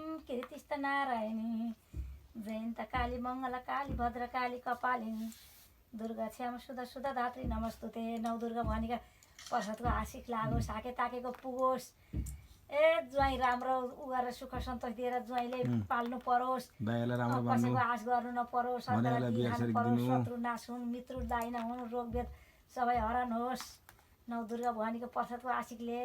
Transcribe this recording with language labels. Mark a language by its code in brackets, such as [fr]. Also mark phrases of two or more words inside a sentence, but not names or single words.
[sa] कीर्तिस्थ नारायणी जयन्त काली मङ्गल काली भद्र काली कपालिनी दुर्गा श्याम सुधा सुधा धात्री नमस्तुते [ne] नौ दुर्गा भवानीका प्रसादको आशिक लागोस् हाके ताकेको पुगोस् ज्वाइँ राम्रो उ गरेर सुख सन्तोष दिएर ज्वाइँले पाल्नु परोस् कसैको आश गर्नु नपरोस् शत्रु नाश हुन् मित्रु दाइ नहुन् रोग वेद सबै हरण होस् नौ दुर्गा भवानीको प्रसादको आशिकले